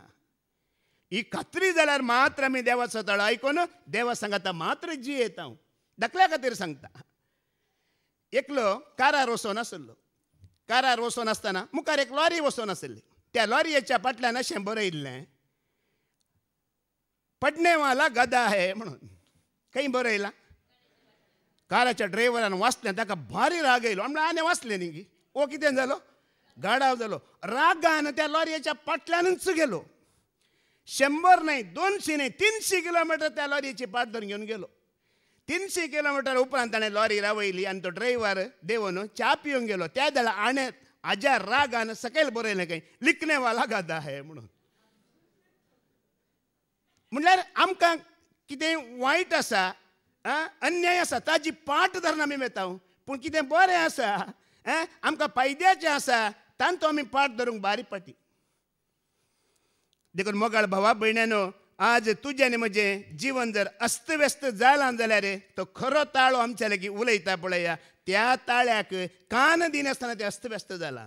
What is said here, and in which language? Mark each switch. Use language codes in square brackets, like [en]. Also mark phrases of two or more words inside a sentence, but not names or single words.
[kok] ही खात्री जाल्यार मात्र आमी देवाचो तळो आयकोन देवा सांगाता मात्र जियेत. हांव दाखल्या खातीर सांगता. एकलो कारार वचोन आसलो. कारार वचोन आसतना मुखार एक लॉरी वचोन आसली. त्या लॉरयेच्या फाटल्यान अशें बरयल्लें, [hi] पडने वाला गधा है [kok] म्हणून. खंय बरयलां? काराच्या ड्रायव्हरान वाचलें, ताका भारी राग येयलो. म्हणल्यार आनी वाचलें न्ही गी, ओ कितें जालो, गाडाव जालो. रागान त्या लॉरयेच्या फाटल्यानूच गेलो. 100 न्हय, 200 न्हय, 300 किलोमीटर त्या लॉरयेची पाट धरून घेवन गेलो. 300 किलोमीटर उपरांत ताणें लॉरी रावयली आनी तो ड्रायव्हर देवन च्या पिवंक गेलो. त्या वेळा आणे हाज्या रागान सकयल बरयलें खंय, [hi] लिखने वाला गधा है म्हणून. [kok] म्हणल्यार आमकां कितें वायट आसा, अन्याय आसा, ताजी पाट धरून आमी वेता. पूण कितें बरें आसा, आमकां फायद्याचें आसा, तांचो आमी पाट धरूंक बारी पाटी. देखून मोगाळ भावा भयण्यानो, आज तुजें आनी म्हजें जीवन जर अस्तव्यस्त जालां जाल्यार तो खरो ताळो आमच्या लागीं उलयता पळया, त्या ताळ्याक कान दिनासतना तें अस्तव्यस्त जालां.